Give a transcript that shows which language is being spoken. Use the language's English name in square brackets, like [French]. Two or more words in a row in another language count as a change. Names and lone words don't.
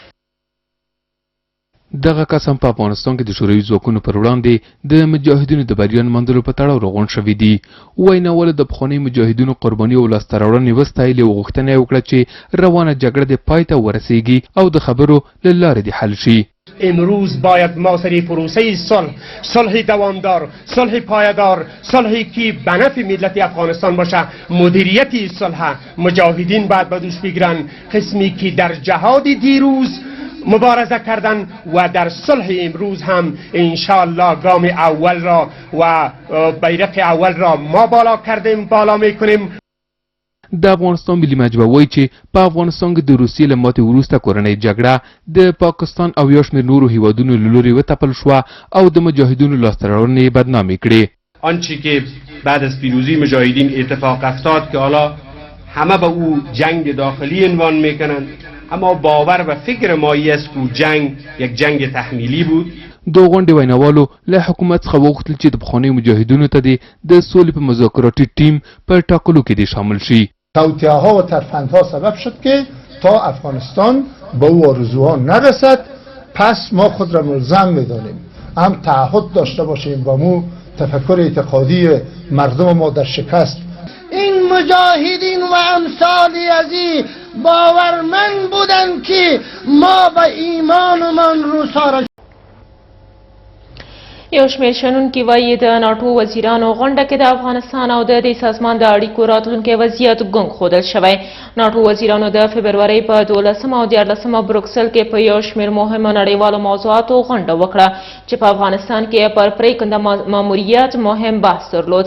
[Pashto] دغه قسم په افغانستان کې د شوروي ځواکونو پر وړاندې د مجاهدینو د بریا نماندلو په تړاو روغون شوي دي. ویناوال د پخواني مجاهدینو قرباني او لاسته راوړنې وستایلې او غوښتنه یې وکړه چې روانه جګړه د پای ته ورسیږي او د خبرو له لارې د حل شي. [Persian] امروز باید ما سری پروسه صلح دوامدار، صلح پایدار، صلحی که به نفع ملت افغانستان باشه، مدیریت صلح مجاهدین باید به دوش بگیرن، قسمی که در جهاد دیروز مبارزه کردن و در صلح امروز هم انشاءالله گام اول را و بیرق اول را ما بالا میکنیم. [Pashto] د افغانستان ملي مجموعه وایي چې په افغانستان کې د روسیې له ماتې وروسته کورنۍ جګړه د پاکستان او یو شمېر نورو هیوادونو له لورې وتپل شوه او د مجاهدینو لاسته راوړنې بدنامې کړې. [Persian] آنچه که بعد از پیروزی مجاهدین اتفاق افتاد که حالا همه به او جنگ داخلی عنوان میکنند، اما باور و فکر مایی است که جنگ یک جنگ تحمیلی بود. [Pashto] د غونډې ویناوالو له حکومت څخه وغوښتل چې د پخوانیو مجاهدینو ته د سولې په مذاکراتي ټیم په ټاکلو کې شامل شي. [Persian] توطئه‌ها و ترفندها سبب شد که تا افغانستان به او آرزوها نرسد. پس ما خود را ملزم می‌دانیم هم تعهد داشته باشیم با مو تفکر اعتقادی مردم ما در شکست. این مجاهدین و امثالی از این باورمند بودند که ما به ایمانمان روسا را [Pashto] یو شمېر شنونکي وایي د ناټو وزیرانو غونډه کې د افغانستان او د دې سازمان د اړیکو راتلونکی وضعیت ګونګ ښودل شوی. ناټو وزیرانو د فبرورۍ په 12 او 14 بروکسل کې په یو شمېر مهمو نړیوالو موضوعاتو غونډه وکړه چې په افغانستان کې پر پرېکنده ماموریت مهم بحث درلود.